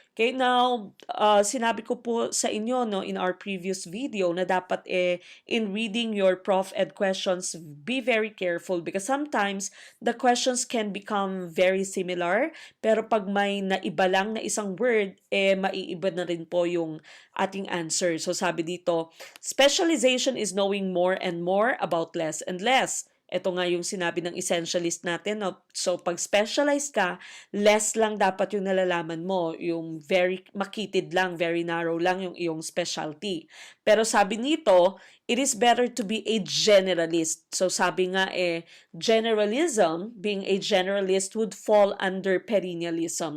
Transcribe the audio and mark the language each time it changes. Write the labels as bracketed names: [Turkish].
[English] Okay, now, sinabi ko po sa inyo no, in our previous video na dapat in reading your prof ed questions, be very careful because sometimes the questions can become very similar, [Filipino] pero pag may naiba lang na isang word, maiiba na rin po yung ating answer. [English] So [Filipino] sabi dito, [English] specialization is knowing more and more about less and less. [Filipino] Ito nga yung sinabi ng essentialist natin. No? So, pag specialized ka, less lang dapat yung nalalaman mo. Yung very makitid lang, very narrow lang yung iyong specialty. Pero sabi nito, [English] it is better to be a generalist. So, sabi nga generalism, being a generalist would fall under perennialism.